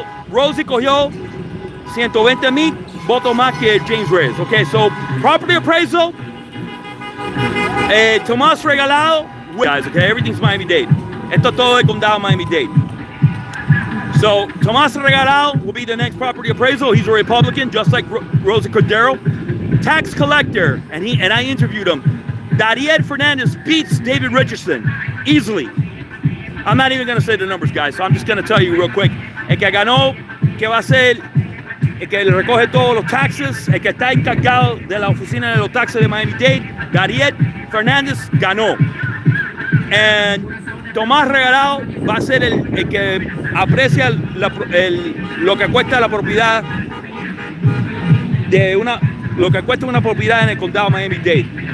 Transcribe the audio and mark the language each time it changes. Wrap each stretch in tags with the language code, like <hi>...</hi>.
<es>Rosie cogió 120,000 votos más que James Reyes.</es> <en>Okay, so property appraisal, Tomás Regalado, guys, okay, everything's Miami-Dade.</en> <es>Esto todo el condado Miami-Dade.</es> <en>So Tomás Regalado will be the next property appraisal. He's a Republican, just like Rosa Cordero. Tax collector, and I interviewed him. Dade Fernandez beats David Richardson easily. I'm not even going to say the numbers, guys, so I'm just going to tell you real quick.</en> <es>El que ganó, que va a ser, el que recoge todos los taxes, el que está encargado de la oficina de los taxes de Miami-Dade, Dade Fernandez ganó. And Tomás Regalado va a ser el que aprecia lo que cuesta la propiedad lo que cuesta una propiedad en el condado Miami-Dade.</es>